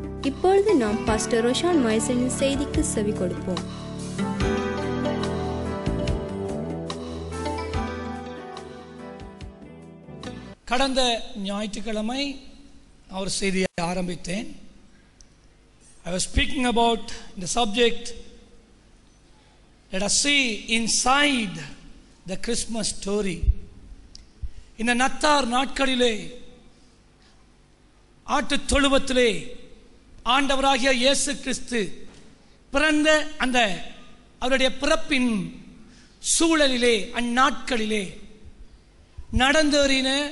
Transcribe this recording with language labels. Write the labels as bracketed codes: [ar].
[ta] இப்பொழுது நாம் பாஸ்டர் ரொஷான் மயசனின் செய்திக்கு செவி கொடுப்போம். கடந்த ஞாயிற்றுக்கிழமை அவர் செய்தியை ஆரம்பித்தேன். [en] I was speaking about the subject, let us see inside the Christmas story. [ta] இந்த நத்தார் நாட்களிலே ஆட்டுத் தொழுவத்திலே ஆண்டவராகிய இயேசு கிறிஸ்து பிறந்த அந்த அவருடைய பிறப்பின் சூழலிலே அந்நாட்களிலே நடந்தேறின